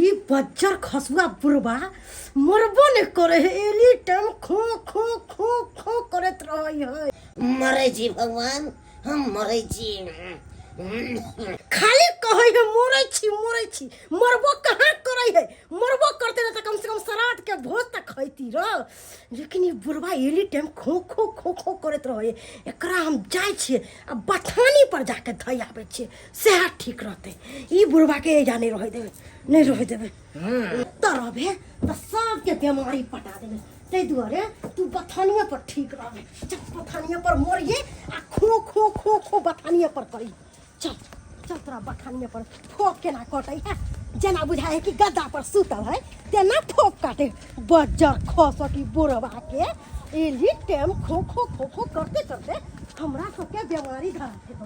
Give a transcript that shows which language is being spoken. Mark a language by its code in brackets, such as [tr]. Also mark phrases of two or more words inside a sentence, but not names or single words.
[mai] बज्जर खसुआ बुरबा मरबो ने करे है [en] all time [mai] खो खो खो खो करत रहई है। मरे जी भगवान, हम मरे जी। खाली कहै है मरै छी मरबो कहाँ करे है। मरबो करते न त कम से कम श्राद्ध के भोज तक खैती र। लेकिन ये बुरबा [en] all time [mai] खो खो खो खो करत रहै। एकरा हम जाय छिए आ बथानी पर जाके धइ आबै छिए, सेहत ठीक रहते। ई बुरबा के जाने रह देबे, नहीं रह देबे। तरबे त सबके बीमारी पटा देबे। तै दुआरे तू बथानिया पर ठीक रहबे। चल बथानिया पर मरिए आ खो खो खो खो बथानिया पर करी। चल चल तोरा बथानिया पर ठोक के ना कटै है। जना बुझाए कि गद्दा पर सुतल है तेना ठोक काटे। बज्जर खस की बुरबा के [en] all time [mai] खो खो खो खो करते करते हमरा सबके बीमारी धरा दे।